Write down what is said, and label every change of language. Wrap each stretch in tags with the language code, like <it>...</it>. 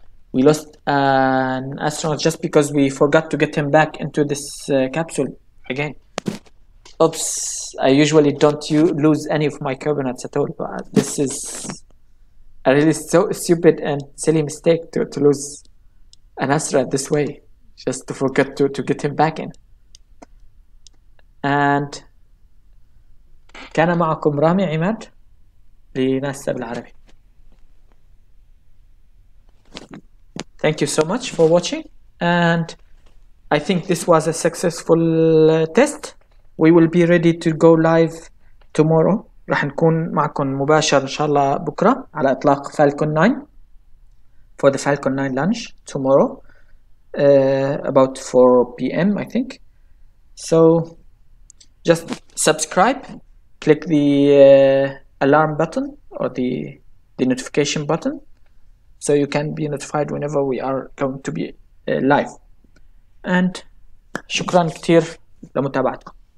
<en>We lost an astronaut just because we forgot to get him back into this capsule again. Oops, I usually don't lose any of my carbonites at all, but this is a really so stupid and silly mistake to lose an astronaut this way, just to forget to get him back in.</en> <ar>And كان معكم رامي عماد لناسا بالعربي.</ar> <en>Thank you so much for watching, and I think this was a successful test. We will be ready to go live tomorrow.</en> <ar>راح نكون معكم مباشر إن شاء الله بكرة على إطلاق Falcon 9</ar> <en>for the Falcon 9 launch tomorrow about 4 p.m. I think. So just subscribe, click the alarm button or the notification button, so you can be notified whenever we are going to be live. And</en> <ar>شكرا كتير لمتابعتكم.</ar>